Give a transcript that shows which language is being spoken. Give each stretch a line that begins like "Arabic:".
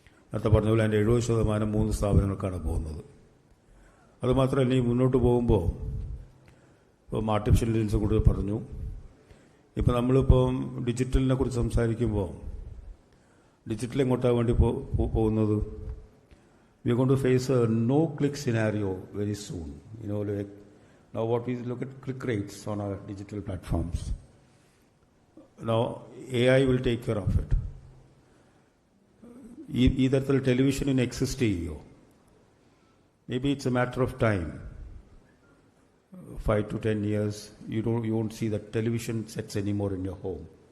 Malayalam: നേരത്തെ പറഞ്ഞ പോലെ അതിൻ്റെ 70% 3 സ്ഥാപനങ്ങൾക്കാണ് പോകുന്നത്. അതുമാത്രമല്ല, ഈ മുന്നോട്ട് പോകുമ്പോൾ ഇപ്പം ആർട്ടിഫിഷ്യൽ ഇൻ്റലിജൻസ് കൂടുതൽ പറഞ്ഞു. ഇപ്പം നമ്മളിപ്പം ഡിജിറ്റലിനെ കുറിച്ച് സംസാരിക്കുമ്പോൾ ഡിജിറ്റൽ എങ്ങോട്ടാണ് വേണ്ടി പോകുന്നത്?
English: We are going to face a no click scenario very soon. Like now what we look at click rates on our digital platforms. Now AI will take care of it.
Malayalam: ഈ തരത്തിൽ ടെലിവിഷനിന് exist ചെയ്യുമോ?
English: Maybe it's a matter of time. 5 to 10 years you won't see the television sets anymore in your home.